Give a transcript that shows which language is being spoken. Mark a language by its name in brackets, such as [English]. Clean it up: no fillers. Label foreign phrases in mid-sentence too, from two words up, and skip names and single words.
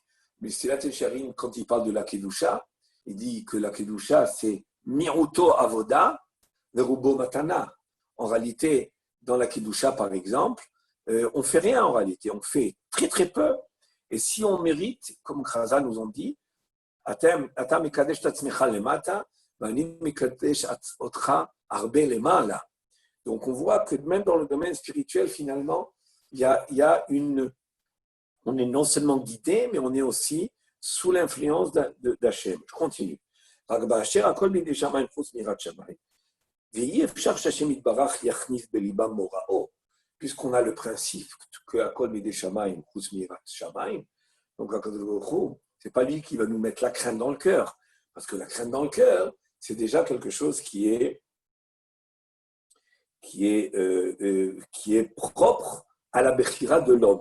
[French] Mesilat Yesharim, quand il parle de la Kedusha, il dit que la Kedusha, c'est [Hebrew] מיעוטו עבודה, ורובו מתנה. [French] En réalité, dans la Kedusha, par exemple, on ne fait rien en réalité, on fait très très peu. Et si on mérite, comme Chazal nous ont dit, [Hebrew] אתה מקדש את עצמך למטה, ואני מקדש אותך הרבה למעלה. [French] Donc on voit que même dans le domaine spirituel, finalement, il y a on est non seulement guidé, mais on est aussi sous l'influence d'Hachem. Je continue. Puisqu'on a le principe que [Hebrew] הכל בידי שמים חוץ מיראת שמים, [French] donc c'est pas lui qui va nous mettre la crainte dans le cœur, parce que la crainte dans le cœur, c'est déjà quelque chose qui est propre à la Bechira de l'homme.